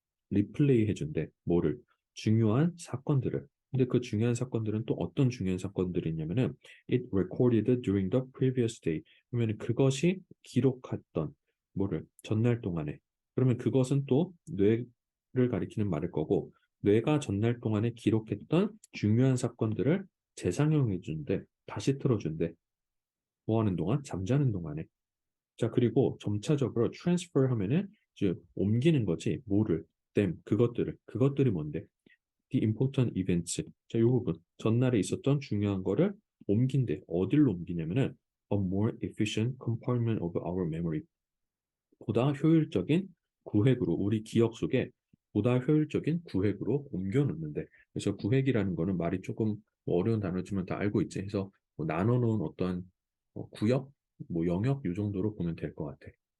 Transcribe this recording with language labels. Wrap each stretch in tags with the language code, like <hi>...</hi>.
<ko>리플레이 해준대 뭐를 중요한 사건들을 근데 그 중요한 사건들은 또 어떤 중요한 사건들이 있냐면은</ko> <en>it recorded during the previous day</en> <ko>그러면 그것이 기록했던 뭐를 전날 동안에 그러면 그것은 또 뇌를 가리키는 말일 거고 뇌가 전날 동안에 기록했던 중요한 사건들을 재상영해 준대 다시 틀어준대 뭐 하는 동안 잠자는 동안에 자, 그리고 점차적으로 transfer 하면은 이제 옮기는 거지. 뭐를, 그것들이 뭔데?</ko> <en>The important events.</en> <ko>자, 이 부분. 전날에 있었던 중요한 거를 옮긴대. 어디로 옮기냐면은</ko> <en>a more efficient compartment of our memory.</en> <ko>보다 효율적인 구획으로, 우리 기억 속에 보다 효율적인 구획으로 옮겨 놓는데. 그래서 구획이라는 거는 말이 조금 뭐 어려운 단어지만 다 알고 있지. 그래서 뭐 나눠 놓은 어떤 구역, 뭐 영역 이 정도로 보면 될 것 같아.</ko>